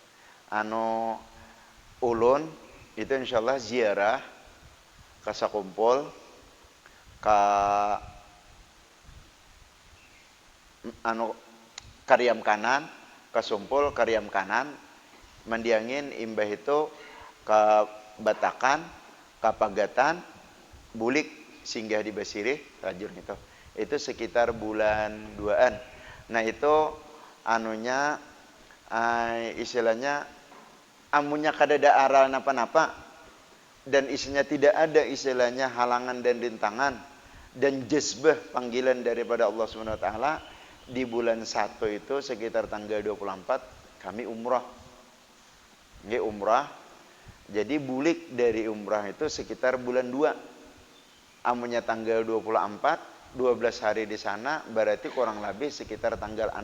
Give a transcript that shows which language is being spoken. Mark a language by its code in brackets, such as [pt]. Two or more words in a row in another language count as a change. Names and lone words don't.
[bjn] Ulun itu insyaallah ziarah ke Sakumpul ke Karyam Kanan, Kasumpul Karyam Kanan, mendiangin imbah itu ke Batakan, ke Pagatan, Bulik singgah di Basirih, rajur itu. [id] Itu sekitar bulan 2-an. Nah itu istilahnya [bjn] amunnya kadada aral napa-napa [id] dan isinya tidak ada istilahnya halangan dan rintangan dan jazbah panggilan daripada Allah [ar] سبحانه وتعالى. [id] Di bulan 1 itu sekitar tanggal 24 kami umrah. Nggih umrah. [bjn] Jadi bulik dari umrah itu sekitar bulan 2. [id] Amunnya tanggal 24, 12 hari di sana berarti kurang lebih sekitar tanggal 6.